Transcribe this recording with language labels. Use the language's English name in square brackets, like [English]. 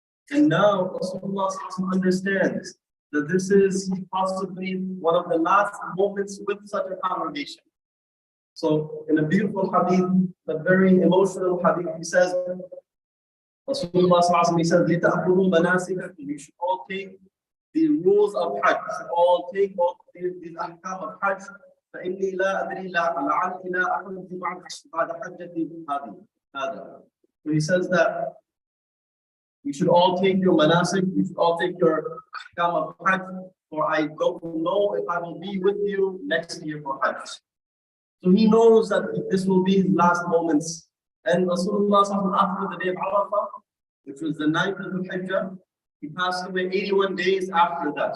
[English] And now Rasulullah understands that this is possibly one of the last moments with such a congregation. So in a beautiful hadith, a very emotional hadith, he says, Rasulullah he says, you should all take the rules of Hajj, you should all take all these ahkam of Hajj. [Arabic] فإني لا أدري لعلي لا أحج بعد حجتي هذه. [English] So he says that you should all take your manasik, you should all take your ahkam of Hajj, for I don't know if I will be with you next year for Hajj. So he knows that this will be his last moments. And Rasulullah after the day of Arafah, which was the 9th of the Hajj, he passed away 81 days after that.